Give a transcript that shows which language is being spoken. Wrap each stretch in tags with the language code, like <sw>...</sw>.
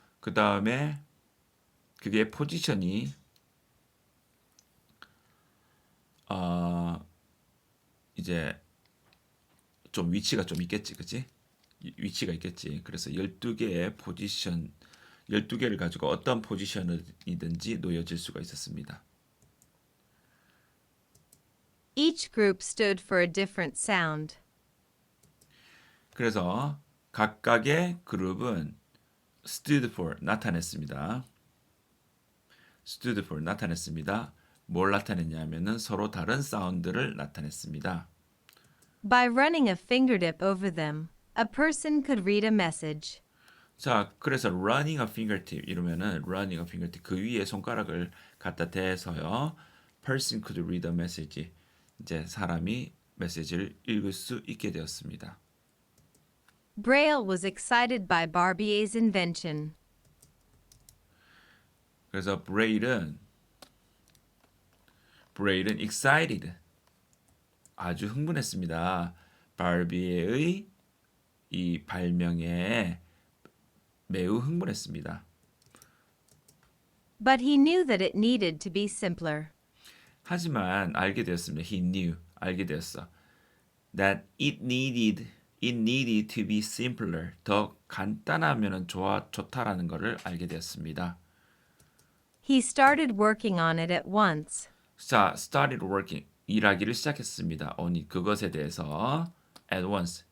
<ko>그 다음에 그게 포지션이 이제 좀 위치가 좀 있겠지, 그치? 위치가 있겠지. 그래서 12개의 포지션, 12개를 가지고 어떤 포지션이든지 놓여질 수가 있었습니다.</ko> <en>Each group stood for a different sound.</en> <ko>그래서 각각의 그룹은</ko> <en>stood for</en> <ko>나타냈습니다. stood for 나타냈습니다. 뭘 나타냈냐면은 서로 다른 사운드를 나타냈습니다.</ko> <en>By running a fingertip over them, a person could read a message.</en> <ko>자, 그래서</ko> <en>running a fingertip</en> <ko>이러면은 running a fingertip 그 위에 손가락을 갖다 대서요.</ko> <en>person could read a message.</en> <ko>이제 사람이 메시지를 읽을 수 있게 되었습니다.</ko> <en>Braille was excited by Barbier's invention.</en> <ko>그래서 브레일은 excited 아주 흥분했습니다. 바비의 이 발명에 매우 흥분했습니다.</ko> <en>But he knew that it needed to be simpler.</en> <ko>하지만 알게 되었습니다.</ko> <en>He knew</en> <ko>알게 되었어.</ko> <en>That it needed to be simpler.</en> <ko>더 간단하면은 좋다라는 것을 알게 되었습니다.</ko> <en>He started working on it at once. 자, started working.</en> <ko>일하기를 시작했습니다. on it. 그것에 대해서</ko> <en>at once.</en>